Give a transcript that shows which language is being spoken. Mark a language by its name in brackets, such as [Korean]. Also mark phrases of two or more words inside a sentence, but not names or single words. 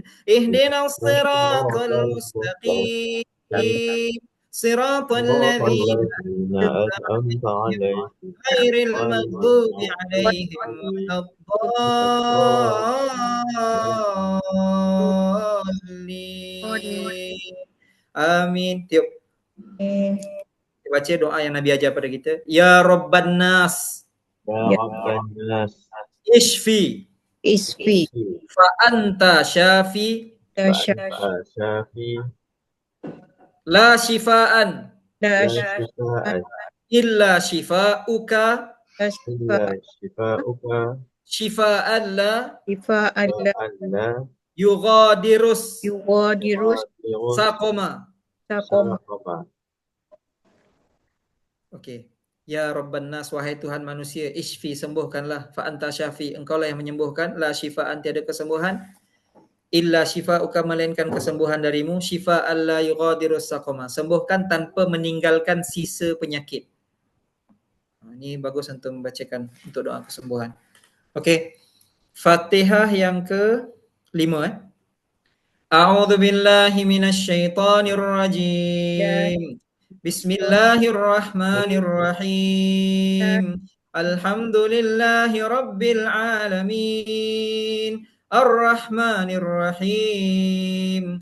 [Arabic] اهدنا الصراط المستقيم. صراط الذين أنعمت عليهم غير المغضوب عليهم ولا الضالين. [Indonesian] Amin. Tiup. Baca doa yang Nabi ajar pada kita. [Arabic] يا رب الناس. يا رب الناس. Ishfi. Isfi. فأنت الشافي. Syafi. لا شفاء. La Syifaan. إلا شفاؤك. إلا شفاؤك. شفاء لا Allah yugadirus yuwadirus saqoma. saqoma. [Indonesian] Okey. [Arabic] يا رب الناس, [Indonesian] wahai Tuhan manusia, ishfi, sembuhkanlah. [Arabic] فأنت الشافي, [Indonesian] engkaulah yang menyembuhkan. [Arabic] لا شفاء, [Indonesian] tiada kesembuhan. [Arabic] إلا شفاؤك, [Indonesian] melainkan kesembuhan darimu. [Arabic] شفاء لا يغادر سقما, [Indonesian] sembuhkan tanpa meninggalkan sisa penyakit. Ini bagus untuk membacakan untuk doa kesembuhan. Okey. Fatihah yang ke-5. [Arabic] أعوذ بالله من الشيطان الرجيم. بسم الله الرحمن الرحيم. الحمد لله رب العالمين. الرحمن الرحيم.